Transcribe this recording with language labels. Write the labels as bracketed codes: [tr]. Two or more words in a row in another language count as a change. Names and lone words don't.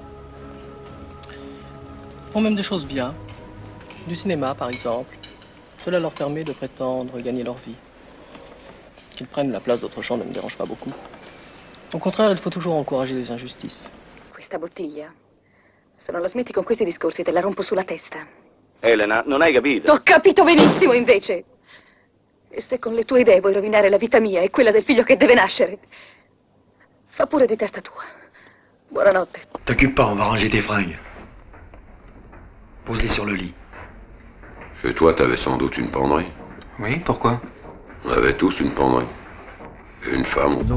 [fr] Ils font même des choses bien. Du cinéma, par exemple. Cela leur permet de prétendre gagner leur vie. Qu'ils prennent la place d'autres gens ne me dérange pas beaucoup. Au contraire, il faut toujours encourager les injustices. [it] Questa bottiglia, se non la smetti con questi discorsi te la rompo sulla testa. Elena, non hai capito? Ho capito benissimo, invece. E se con le tue idee vuoi rovinare la vita mia e quella del figlio che deve nascere, fa pure di testa tua. Buonanotte. [fr] T'occupe pas, on va ranger tes fringues. Pose-les sur le lit. Chez toi, t'avais sans doute une penderie. Oui, pourquoi? On avait tous une penderie. Et une femme.